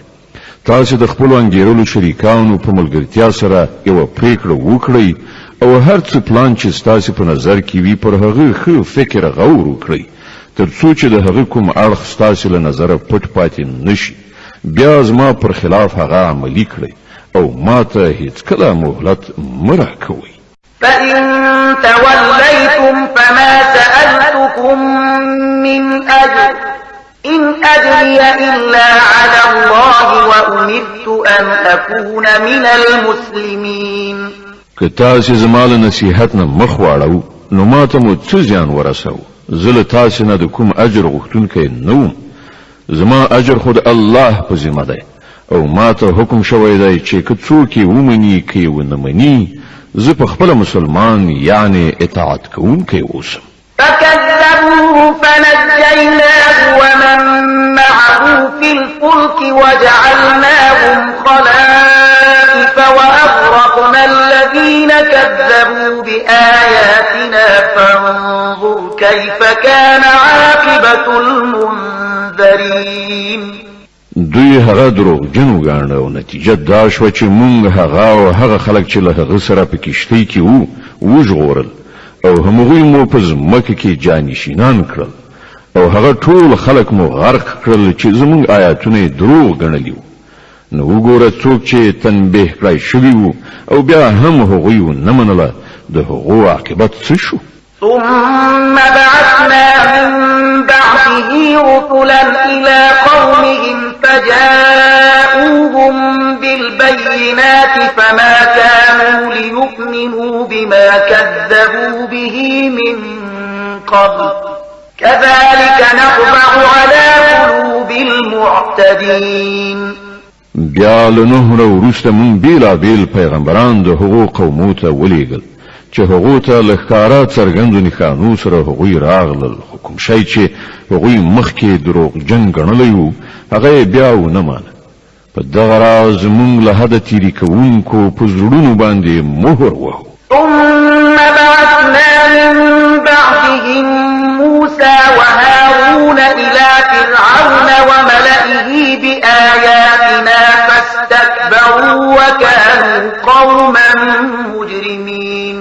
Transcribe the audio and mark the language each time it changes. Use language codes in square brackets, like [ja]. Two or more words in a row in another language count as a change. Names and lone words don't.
[ps] تاسې د خپلو انګېرلو شریکانو په ملګرتیا سره یوه پریکړه وکړئ او هر څه پلان چې ستاسې په نظر کې وي پر هغه ښه فکر غور وکړئ، تر څو چې د هغه کوم اړخ ستاسې له نظره پټ پاتې نشي. بیا زما پر خلاف هغه عملي کړئ او ما ته هیڅکله مهلت مه راکوئ. [ar] فإن توليتم فما سألتكم من أجر إن أجري إلا على الله وأمرت أن أكون من المسلمين. [ps] که تاسې زما له نصیحت نه مخ واړو نو ما ته مو څه زیان ورسو؟ زه له تاسې نه د کوم اجر غوښتونکی نه وم. زما اجر خو د الله په ذمه دی او ما ته حکم شوی دی چې که څوک یې ومني که یې ونه مني، زه په خپله مسلمان یعنی اطاعت کوونکی اوسم. [ar] فكذبوه فنجيناه ومن معه في الفلك وجعلناهم خلائف وأغرقنا الذين كذبوا بآياتنا فانظر كيف كان عاقبة المنذرين. [ps] دوی هغه دروغجن وګاڼه او نتیجه دا شوه چې مونږ هغه او هغه خلک چې له هغه سره په کښتۍ کې وو وژغورل او همغوی مو په ځمکه کې جانشینان کړل او هغه ټول خلک مو غرق کړل چې زمونږ آیاتونه یې دروغ ګڼلي وو. نو وګوره څوک چې تنبیه کړی شوي وو او بیا هم هغوی ونه منله، د هغو عاقبت څه شو؟ [ar] ثم بعثنا من بعده رسلا إلى قومهم فجاءوهم بالبينات فما كانوا ليؤمنوا بما كذبوا به من قبل كذلك نطبع على قلوب المعتدين. [ps] بیا له نوح وروسته مونږ بیلابیل پیغمبران د هغو قومو ته ولیږل چې هغو ته له ښکاره څرګندو نښانو سره هغوی راغلل، خو کوم شی چې هغوی مخکې دروغجن ګڼلی وو هغه یې بیا ونه مانه. په دغه راز مونږ له حده تیري کوونکو په زړونو باندې مهر وهو. [ar] ثم بعثنا من بعدهم موسى وهارون إلى فرعون وملئه بآياتنا فاستكبروا وكانوا قوما مجرمين.